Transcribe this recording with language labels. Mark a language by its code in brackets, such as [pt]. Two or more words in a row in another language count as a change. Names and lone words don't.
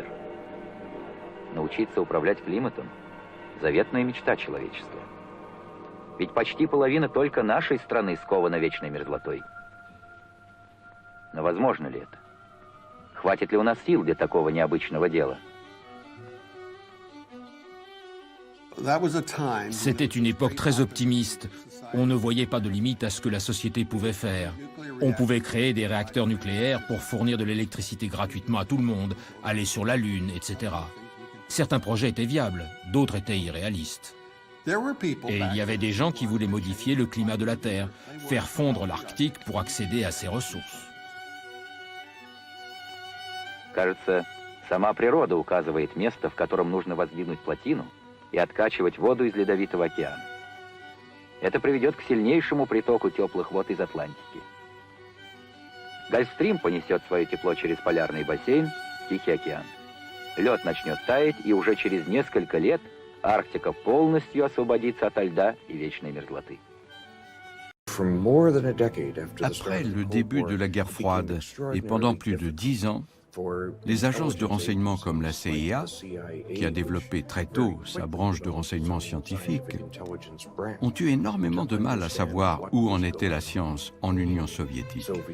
[ru] Научиться управлять климатом – заветная мечта человечества. Ведь почти половина только нашей страны скована вечной мерзлотой. Но возможно ли это? Хватит ли у нас сил для такого необычного дела? [fr] C'était une époque très optimiste. On ne voyait pas de limite à ce que la société pouvait faire. On pouvait créer des réacteurs nucléaires pour fournir de l'électricité gratuitement à tout le monde, aller sur la Lune, etc. Certains projets étaient viables, d'autres étaient irréalistes. Et il y avait des gens qui voulaient modifier le climat de la Terre, faire fondre l'Arctique pour accéder à ses ressources. [ru] Кажется, сама природа указывает место, в котором нужно воздвигнуть плотину и откачивать воду из Ледовитого океана. Это приведет к сильнейшему притоку теплых вод из Атлантики. Гольфстрим понесет свое тепло через полярный бассейн, Тихий океан. Лед начнет таять, и уже через несколько лет Арктика полностью освободится ото льда и вечной мерзлоты. [fr] Après le début de la guerre froide et pendant plus de 10 ans, les agences de renseignement comme la CIA, qui a développé très tôt sa branche de renseignement scientifique, ont eu énormément de mal à savoir où en était la science en Union soviétique.